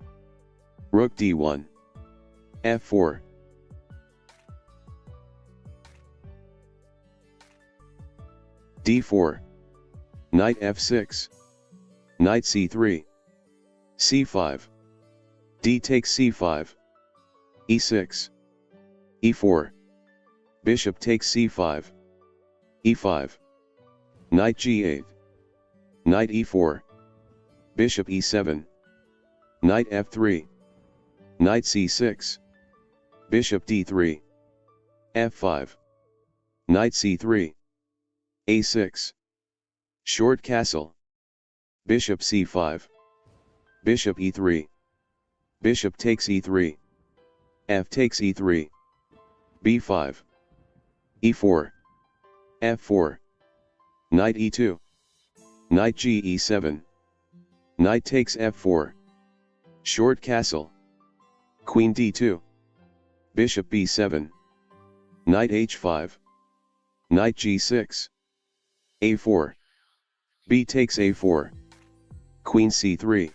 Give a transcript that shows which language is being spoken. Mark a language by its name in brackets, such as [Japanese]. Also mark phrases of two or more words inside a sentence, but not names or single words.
[English] Rook D1. F4. D4. Knight F6. Knight C3. C5. D takes C5. E6. E4. Bishop takes C5. E5. Knight G8. Knight E4. Bishop E7. Knight F3. Knight C6. Bishop D3. F5. Knight C3. A6. Short castle. Bishop C5. Bishop E3. Bishop takes E3. F takes E3. B5. E4. F4. Knight E2. Knight G E7. Knight takes F4. Short castle. Queen D2. Bishop B7. Knight H5. Knight G6. A4. B takes A4. Queen C3.